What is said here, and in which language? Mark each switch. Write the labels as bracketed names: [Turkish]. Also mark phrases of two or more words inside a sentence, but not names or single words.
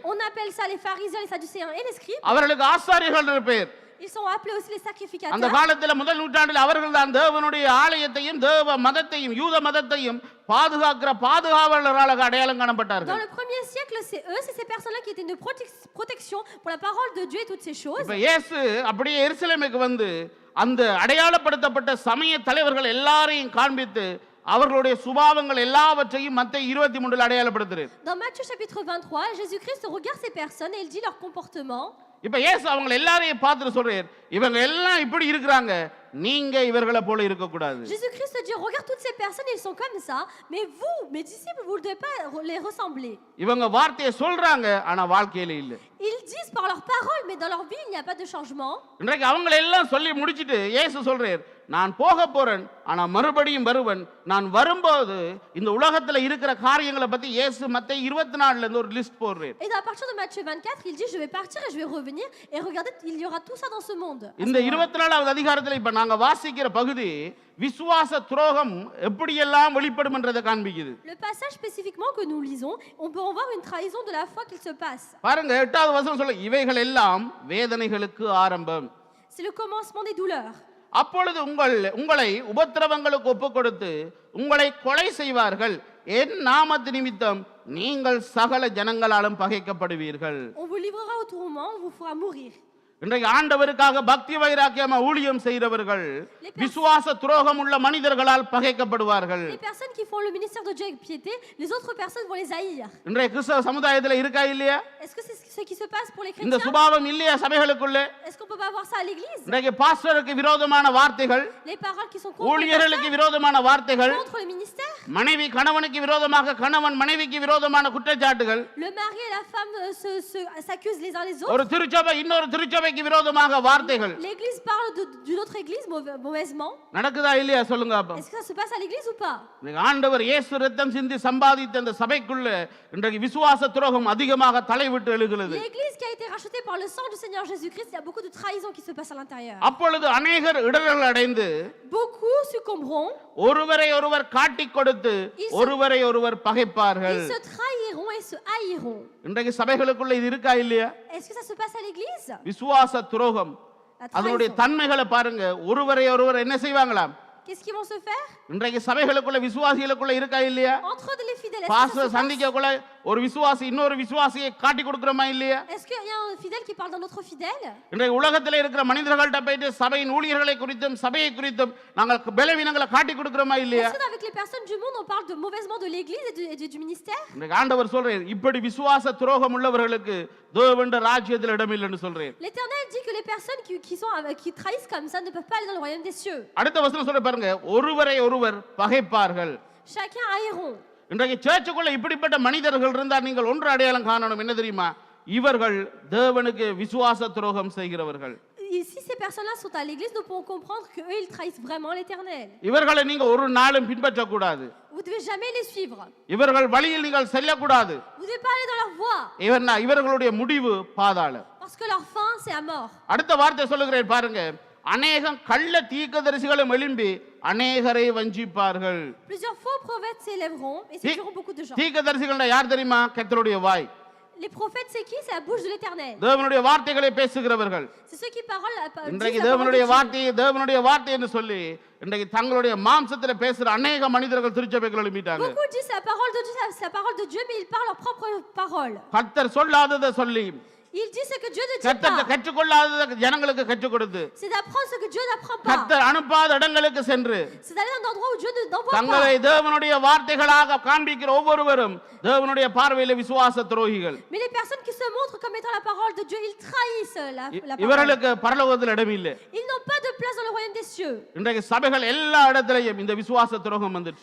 [French] On appelle ça les pharisiens, les sadducéens et les scribes. [Tamil] அவர்களுக்கு ஆசாரியர்கள் என்று பெயர். [French] Ils sont appelés aussi les sacrificateurs. [Tamil] அந்த காலத்துல முதல் நூற்றாண்டில் அவர்கள் தான் தேவனுடைய ஆலயத்தையும் தேவ மதத்தையும் யூத மதத்தையும் பாதுகாக்கிற பாதுகாவலர்களாக அடையாளம் காணப்பட்டார்கள். [French] Dans le 1er siècle, c'est ces personnes-là qui étaient une protection pour la parole de Dieu et toutes ces choses. [Tamil] இப்ப இயேசு அப்படியே எருசலேமுக்கு வந்து அந்த அடையாளப்படுத்தப்பட்ட சமய தலைவர்கள் எல்லாரையும் காண்பித்து அவர்களுடைய சுபாவங்கள் எல்லாவற்றையும் மத்தேயு 23 அடையாளப்படுத்துறார். [French] Dans Matthieu chapitre 23, Jésus-Christ regarde ces personnes et il dit leur comportement. [Tamil] இப்ப இயேசு அவங்க எல்லாரையும் பார்த்து சொல்றார், இவங்க எல்லாம் இப்படி இருக்கிறாங்க, நீங்க இவர்களை போல இருக்க கூடாது. [French] Jésus-Christ dit, regarde toutes ces personnes, ils sont comme ça, mais vous, mes disciples, vous ne devez pas les ressembler. [Tamil] இவங்க வார்த்தையை சொல்றாங்க, ஆனா வாழ்க்கையில இல்ல. [French] Ils disent par leurs paroles, mais dans leur vie, il n'y a pas de changement. [Tamil] இன்றைக்கு அவங்க எல்லாம் சொல்லி முடிச்சிட்டு இயேசு சொல்றார், நான் போக போறேன், ஆனா மறுபடியும் வருவேன். நான் வரும்போது இந்த உலகத்துல இருக்கிற காரியங்களை பத்தி இயேசு மத்தேயு 24ல இருந்து ஒரு லிஸ்ட் போடுறார். [French] Et à partir de Matthieu 24, il dit, je vais partir et je vais revenir, et regardez, il y aura tout ça dans ce monde. [Tamil] இந்த 24வது அதிகாரத்துல இப்ப நாங்க வாசிக்கிற பகுதி விசுவாச துரோகம் எப்படியெல்லாம் வெளிப்படும் என்றதை காண்பிக்குது. [French] Le passage spécifiquement que nous lisons, on peut en voir une trahison de la foi qu'il se passe. [Tamil] பாருங்க 8வது வசனம் சொல்ல இவைகள் எல்லாம் வேதனைகளுக்கு ஆரம்பம். [French] C'est le commencement des douleurs. [Tamil] அப்பொழுது உங்களை உபத்திரவங்களுக்கு ஒப்புக் கொடுத்து உங்களை கொலை செய்வார்கள். என் நாமத்து நிமித்தம் நீங்கள் சகல ஜனங்களாலும் பகைக்கப்படுவீர்கள். [French] On vous livrera au tourment, on vous fera mourir. [Tamil] இன்றைக்கு ஆண்டவருக்காக பக்தி வைராக்கியமா ஊழியம் செய்கிறவர்கள் விசுவாச துரோகம் உள்ள மனிதர்களால் பகைக்கப்படுவார்கள். [French] Les personnes qui font le ministère de Dieu avec piété, les autres personnes vont les haïr. [Tamil] இன்றைய கிறிஸ்தவ சமுதாயத்துல இருக்கா இல்லையா? [French] Est-ce que c'est ce qui se passe pour les [Tamil] இந்த [French] chrétiens? [Tamil] சுபாவம் இல்லையா சபைகளுக்குள்ள? [French] Est-ce qu'on peut pas voir ça à l'église? [Tamil] இன்றைக்கு பாஸ்டருக்கு விரோதமான வார்த்தைகள், [French] Les paroles qui sont contre le [Tamil] ஊழியர்களுக்கு [French] pasteur, [Tamil] விரோதமான வார்த்தைகள், [French] contre le ministère. [Tamil] மனைவி கணவனுக்கு விரோதமாக, கணவன் மனைவிக்கு விரோதமான குற்றச்சாட்டுகள், [French] Le mari et la femme s'accusent les uns les autres. [Tamil] ஒரு திருச்சபை இன்னொரு திருச்சபைக்கு விரோதமாக வார்த்தைகள் [French] L'église parle d'une autre église mauvaisement. [Tamil] நடக்குதா இல்லையா சொல்லுங்க அப்ப. [French] Est-ce que ça se passe à l'église ou pas? [Tamil] இன்னைக்கு ஆண்டவர் இயேசு ரத்தம் சிந்தி சம்பாதித்த அந்த சபைக்குள்ள இன்றைக்கு விசுவாச துரோகம் அதிகமாக தலைவிட்டு எழுகிறது. [French] L'église qui a été rachetée par le sang du Seigneur Jésus-Christ, il y a beaucoup de trahison qui se passe à l'intérieur. [Tamil] அப்பொழுது அநேகர் இடர்கள் அடைந்து [French] Beaucoup succomberont. [Tamil] ஒருவரை ஒருவர் காட்டிக் கொடுத்து ஒருவரை ஒருவர் பகைப்பார்கள். [French] Ils se trahiront et se haïront. [Tamil] இன்றைக்கு சபைகளுக்குள்ள இது இருக்கா இல்லையா? [French] Est-ce que ça se passe à l'église? [Tamil] விசுவாச துரோகம் [French] La [Tamil] அதனுடைய [French] trahison. [Tamil] தன்மைகளை பாருங்க. ஒருவரை ஒருவர் என்ன செய்வாங்களாம்? [French] Qu'est-ce qu'ils vont se faire? [Tamil] இன்றைக்கு சபைகளுக்குள்ள விசுவாசிகளுக்குள்ள இருக்கா இல்லையா? [French] Entre les fidèles, est-ce que ça [Tamil] பாஸ்டர் [French] se passe? [Tamil] சந்திக்கக்குள்ள ஒரு விசுவாசி இன்னொரு விசுவாசியை காட்டி கொடுக்கிறோமா இல்லையா? [French] Est-ce qu'il y a un fidèle qui parle d'un autre fidèle? [Tamil] இன்றைக்கு உலகத்தில் இருக்கிற மனிதர்கள்ட்ட போயிட்டு சபையின் ஊழியர்களை குறித்தும் சபையை குறித்தும் நாங்கள் பலவீனங்களை காட்டி கொடுக்கிறோமா இல்லையா? [French] Est-ce qu'avec les personnes du monde, on parle de mauvaisement de l'église et du ministère? [Tamil] இன்றைக்கு ஆண்டவர் சொல்றேன் இப்படி விசுவாச துரோகம் உள்ளவர்களுக்கு தேவனுடைய ராஜ்யத்தில் இடமில்லைன்னு சொல்றேன். [French] L'Éternel dit que les personnes qui trahissent comme ça ne peuvent pas aller dans le royaume des cieux. [Tamil] அடுத்த வசனம் சொல்ற பாருங்க ஒருவரை ஒருவர் பகைப்பார்கள். [French] Chacun haïront. [Tamil] இன்றைக்கு சர்ச்சுக்குள்ள இப்படிப்பட்ட மனிதர்கள் இருந்தால் நீங்கள் ஒன்று அடையாளம் காணணும். என்ன தெரியுமா? இவர்கள் தேவனுக்கு விசுவாச துரோகம் செய்கிறவர்கள். [French] Si ces personnes-là sont à l'église, nous pouvons comprendre qu'eux, ils trahissent vraiment l'Éternel. [Tamil] இவர்களை நீங்க ஒரு நாளும் பின்பற்ற கூடாது. [French] Vous devez jamais les suivre. [Tamil] இவர்கள் வழியில் நீங்கள் செல்லக்கூடாது. [French] Vous devez pas aller dans leur voie. [Tamil] இவர்களுடைய முடிவு பாதாளம். [French] Parce que leur fin, c'est à mort. [Tamil] அடுத்த வார்த்தை சொல்லுகிறேன் பாருங்க. அநேகம் கள்ள தீர்க்கதரிசிகளும் எழும்பி அநேகரை வஞ்சிப்பார்கள். [French] Plusieurs faux prophètes s'élèveront et séduiront beaucoup de gens. [Tamil] தீர்க்கதரிசிகள் யார் தெரியுமா? கர்த்தருடைய வாய். [French] Les prophètes, c'est qui? C'est la bouche de l'Éternel. [Tamil] தேவனுடைய வார்த்தைகளை பேசுகிறவர்கள். [French] C'est ceux qui parlent. [Tamil] இன்றைக்கு தேவனுடைய வார்த்தை என்று சொல்லி இன்றைக்கு தங்களுடைய மாம்சத்துல பேசுற அநேக மனிதர்கள் திருச்சபைகள் எழும்பிட்டாங்க. [French] Beaucoup disent la parole de Dieu, c'est la parole de Dieu, mais ils parlent leur propre parole. [Tamil] கர்த்தர் சொல்லாததை சொல்லி [French] Ils disent ce que Dieu ne dit [Tamil] கர்த்தர் [French] pas. [Tamil] கற்றுக்கொள்ளாததை ஜனங்களுக்கு கற்றுக் கொடுத்து [French] C'est d'apprendre ce que Dieu n'apprend pas. [Tamil] கர்த்தர் அனுப்பாத இடங்களுக்கு சென்று [French] C'est d'aller dans un endroit où Dieu n'envoie [Tamil] தங்களை [French] pas. [Tamil] தேவனுடைய வார்த்தைகளாக காண்பிக்கிற ஒவ்வொருவரும் தேவனுடைய பார்வையில விசுவாச துரோகிகள். [French] Mais les personnes qui se montrent comme étant la parole de Dieu, ils trahissent la parole. [Tamil] இவர்களுக்கு பரலோகத்தில் இடம் இல்லை. [French] Ils n'ont pas de place dans le royaume des cieux. [Tamil] இன்றைக்கு சபைகள் எல்லா இடத்திலையும் இந்த விசுவாச துரோகம் வந்துச்சு.